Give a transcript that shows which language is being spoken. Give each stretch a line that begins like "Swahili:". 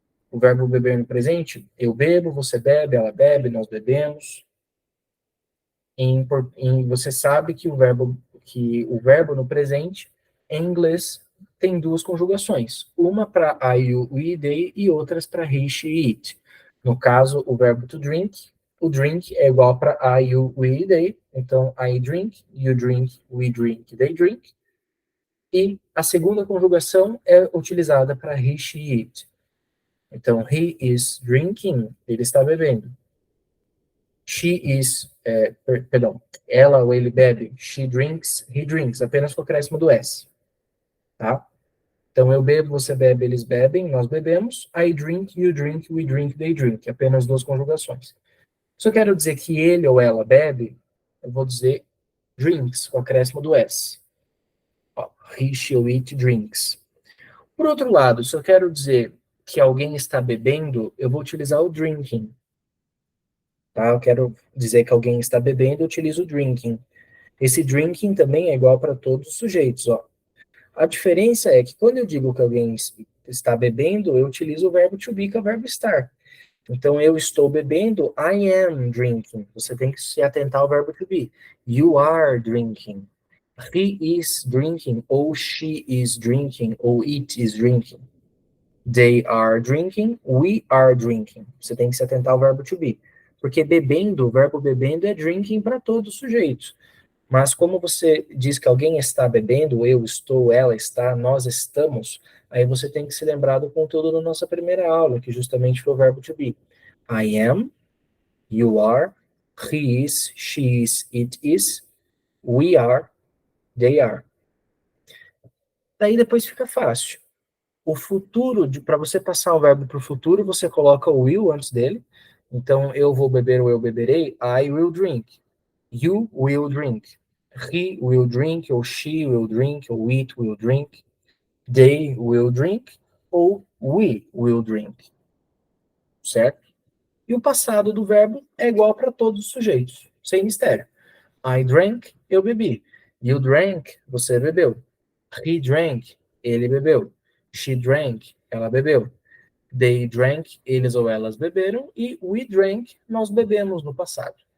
Portuguese: O verbo beber no presente, eu bebo, você bebe, ela bebe, nós bebemos. Você sabe que o verbo no presente, em inglês, tem 2 conjugações. Uma para I, you, we, they e outras para he, she, it. No caso, o verbo to drink, o drink é igual para I, you, we, they.
English: Então, I drink, you drink, we drink, they drink.
Portuguese: E a segunda conjugação é utilizada para he, she, it. Então,
English: he is drinking,
Portuguese: ele está bebendo.
English: She is,
Portuguese: perdão, ela ou ele bebe,
English: she drinks, he drinks,
Portuguese: apenas com o acréscimo do S, tá? Então, eu bebo, você bebe, eles bebem, nós bebemos,
English: I drink, you drink, we drink, they drink,
Portuguese: apenas 2 conjugações. Se eu quero dizer que ele ou ela bebe, eu vou dizer drinks, com o acréscimo do S. Ó,
English: he, she, it drinks.
Portuguese: Por outro lado, se eu quero dizer que alguém está bebendo, eu vou utilizar o drinking. Tá? Eu quero dizer que alguém está bebendo, eu utilizo o drinking. Esse drinking também é igual para todos os sujeitos. Ó. A diferença é que quando eu digo que alguém está bebendo, eu utilizo o verbo to be, que é o verbo estar. Então, eu estou bebendo,
English: I am drinking.
Portuguese: Você tem que se atentar ao verbo to be.
English: You are drinking. He is drinking, ou she is drinking, ou it is drinking. They are drinking, we are drinking.
Portuguese: Você tem que se atentar ao verbo to be. Porque bebendo, o verbo bebendo é drinking para todos os sujeitos. Mas como você diz que alguém está bebendo, eu estou, ela está, nós estamos, aí você tem que se lembrar do conteúdo da nossa primeira aula, que justamente foi o verbo to be.
English: I am, you are, he is, she is, it is, we are, they are.
Portuguese: Daí depois fica fácil. O futuro, para você passar o verbo para o futuro, você coloca o will antes dele. Então, eu vou beber ou eu beberei,
English: I will drink. You will drink. He will drink, ou she will drink, ou it will drink. They will drink, ou we will drink.
Portuguese: Certo? E o passado do verbo é igual para todos os sujeitos, sem mistério.
English: I drank,
Portuguese: eu bebi.
English: You drank,
Portuguese: você bebeu.
English: He drank,
Portuguese: ele bebeu.
English: She drank,
Portuguese: ela bebeu.
English: They drank,
Portuguese: eles ou elas beberam. E
English: we drank,
Portuguese: nós bebemos no passado.